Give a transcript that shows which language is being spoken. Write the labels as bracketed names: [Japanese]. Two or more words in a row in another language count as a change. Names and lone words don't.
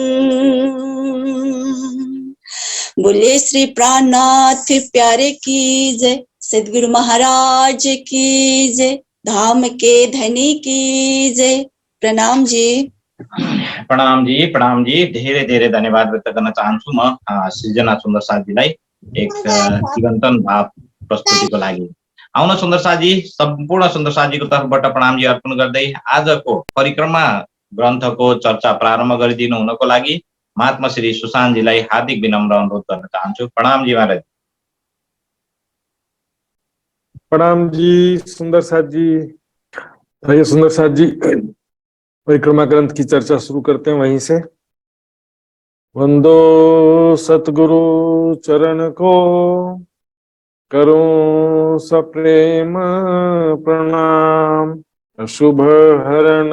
[Hindi] बोले श्री प्राणनाथ प्यारे की जय, सद्गुरु महाराज की जय, धाम के धनी की जय। प्रणाम जी। [Nepali] प्रणाम जी धेरै धेरै धन्यवाद व्यक्त गर्न चाहन्छु म सृजना सुन्दर साथीलाई एक चिरन्तन भाव प्रस्तुतिको लागि। आउन सुन्दर साथी, सम्पूर्ण सुन्दर साथीको तर्फबाट प्रणाम जी अर्पण गर्दै आजको परिक्रमा ग्रन्थको चर्चा प्रारम्भ गरिदिनु हुनको लागि महात्मा श्री सुशान्तजीलाई हार्दिक विनम्र अनुरोध गर्न चाहन्छु। प्रणाम जी महाराज। [Hindi] प्रणाम जी सुंदर साथ जी। आइए सुंदर साथ जी, परिक्रमा ग्रंथ की चर्चा शुरू करते हैं वहीं से। वंदो सतगुरु चरण को, करूं सप्रेम प्रणाम, शुभ हरण